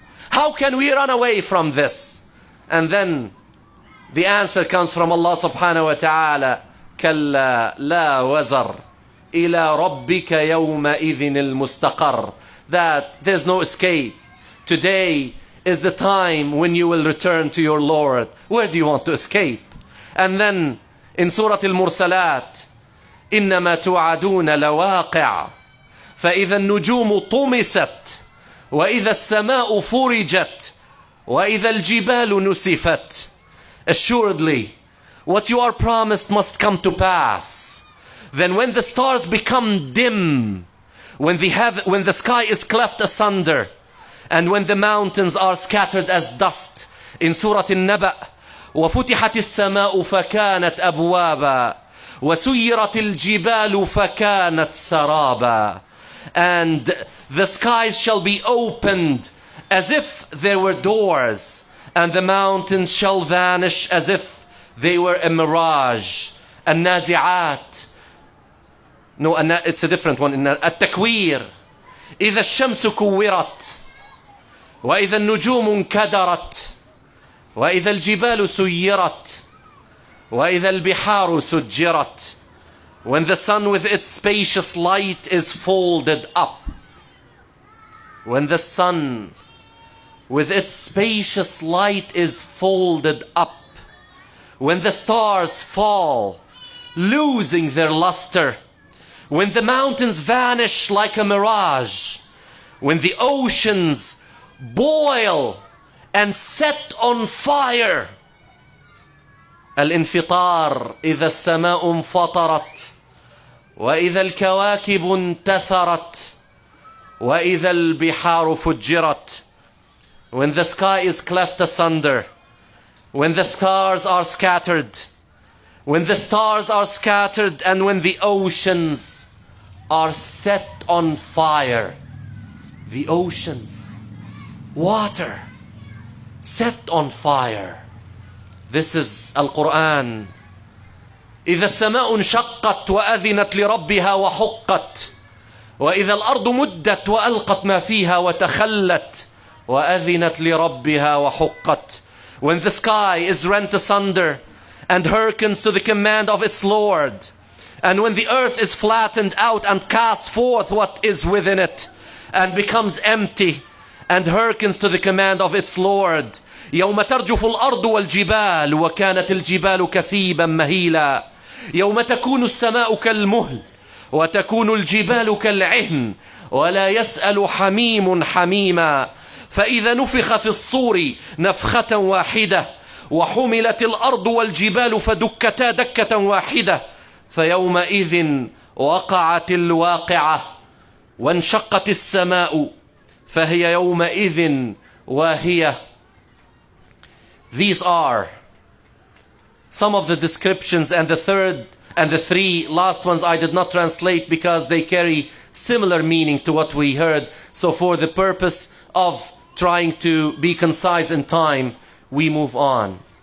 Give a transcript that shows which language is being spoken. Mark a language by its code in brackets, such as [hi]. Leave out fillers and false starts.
[en] How can we run away from this? And then the answer comes from Allah subhanahu wa ta'ala, [ar] كَلَّا لَا وَزَرْ إِلَى رَبِّكَ يَوْمَئِذٍ الْمُسْتَقَرِّ. [en] That there's no escape. Today is the time when you will return to your Lord. Where do you want to escape? And then in Surah Al-Mursalat, [ar] إِنَّمَا تُوعَدُونَ لَوَاقِعٌ فَإِذَا النُّجُومُ طُمِسَتْ وَإِذَا السَّمَاءُ فُرِجَتْ وَإِذَا الْجِبَالُ نُسِفَتْ. [en] Assuredly, what you are promised must come to pass. Then when the stars become dim, when the sky is cleft asunder, and when the mountains are scattered as dust, in Surah Al-Naba, [ar] وَفُتِحَتِ السَّمَاءُ فَكَانَتْ أَبْوَابًا وَسُيِّرَتِ الْجِبَالُ فَكَانَتْ سَرَابًا. [en] And the skies shall be opened as if there were doors, and the mountains shall vanish as if they were a mirage. النازعات. No, it's a different one. [ar] التكوير. إذا الشمس كورت وإذا النجوم انكدرت وإذا الجبال سيرت وإذا البحار سجرت. [en] When the sun with its spacious light is folded up. When the sun with its spacious light is folded up. When the stars fall, losing their luster. When the mountains vanish like a mirage. When the oceans boil and set on fire. [ar] الانفطار إذا السماء انفطرت وإذا الكواكب انتثرت وإذا البحار فجرت. [en] When the sky is cleft asunder, when the stars are scattered, when the stars are scattered, and when the oceans are set on fire. The oceans, water, set on fire. This is Al-Quran. [ar] إذا السماء انشقت وأذنت لربها وحقت وإذا الأرض مدت وألقت ما فيها وتخلت وأذنت لربها وحقت. [en] When the sky is rent asunder and hearkens to the command of its Lord, and when the earth is flattened out and casts forth what is within it and becomes empty and hearkens to the command of its Lord. [ar] يوم ترجف الأرض والجبال وكانت الجبال كثيبا مهيلا يوم تكون السماء كالمهل وتكون الجبال كالعهن ولا يسأل حميم حميما فإذا نفخ في الصور نفخة واحدة وحملت الأرض والجبال فدكتا دكة واحدة فيومئذ وقعت الواقعة وانشقت السماء فهي يومئذ واهية. [en] These are some of the descriptions, and the third and the three last ones I did not translate because they carry similar meaning to what we heard. So for the purpose of trying to be concise in time, we move on.